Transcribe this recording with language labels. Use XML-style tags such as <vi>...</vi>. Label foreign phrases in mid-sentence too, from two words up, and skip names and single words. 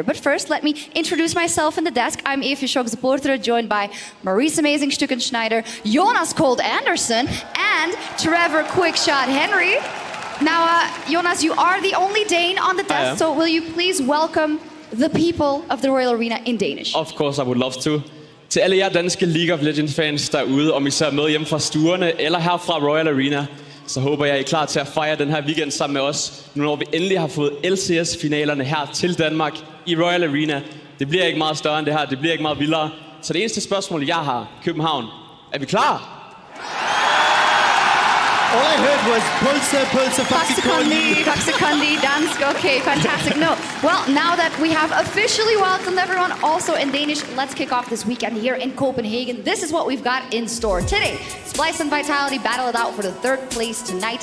<en>But first, let me introduce myself in the desk. I'm EpicSkillshot supporter, joined by Maurice Amazing Stuckenschneider, Jonas Cold Anderson, and Trevor Quickshot Henry. Now, Jonas, you are the only Dane on the desk, so will you please welcome the people of the Royal Arena in Danish? Of course, I would love to.</en> <da>Til alle jer danske League of Legends fans derude, om I ser med hjem fra stuerne eller her fra Royal Arena, så håber jeg, I er klar til at fejre den her weekend sammen med os, nu når vi endelig har fået LCS-finalerne her til Danmark i Royal Arena. Det bliver ikke meget større end det her, det bliver ikke meget vildere. Så det eneste spørgsmål, jeg har, København, er vi klar?</da> <en>All I heard was pulse, Faxikondi, dansk. Okay, fantastic. No. Well, now that we have officially welcomed everyone also in Danish, let's kick off this weekend here in Copenhagen. This is what we've got in store today. Splyce and Vitality battle it out for the 3rd place tonight.</en>